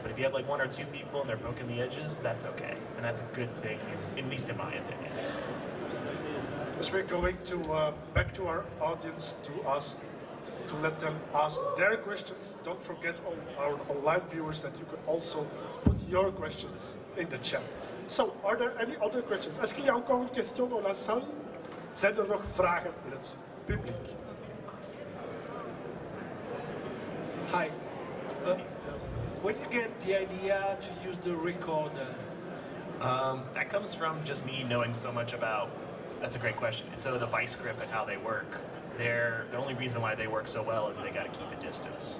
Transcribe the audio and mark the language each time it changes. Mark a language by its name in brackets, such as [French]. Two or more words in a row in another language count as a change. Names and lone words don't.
[English] But if you have like 1 or 2 people and they're poking the edges, that's okay. And that's a good thing, at least in my opinion. As we're going to back to our audience to let them ask their questions, don't forget all our online viewers that you can also put your questions in the chat. So, are there any other questions? [French] Est-ce qu'il y a encore une question dans la salle? [Dutch] Zijn er nog vragen in het publiek? [English] Hi. Where do you get the idea to use the recorder? That comes from just me knowing so much about. That's a great question. So the vice grip and how they work. The only reason why they work so well is they got to keep a distance.